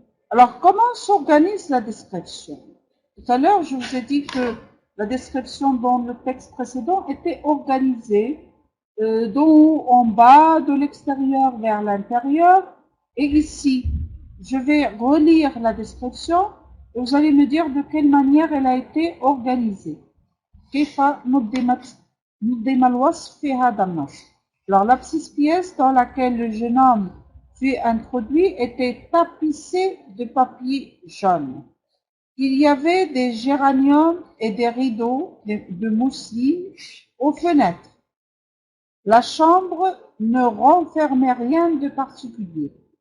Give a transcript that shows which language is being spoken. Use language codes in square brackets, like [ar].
[fr] Alors, comment s'organise la description? Tout à l'heure, je vous ai dit que la description dans le texte précédent était organisée d'en haut en bas, de l'extérieur vers l'intérieur. Et ici, je vais relire la description et vous allez me dire de quelle manière elle a été organisée. [ar] كيف نظم الوصف في هذا النص. [fr] Alors, la petite pièce dans laquelle le jeune homme fut introduit était tapissée de papier jaune. Il y avait des géraniums et des rideaux de mousseline aux fenêtres. La chambre ne renfermait rien de particulier.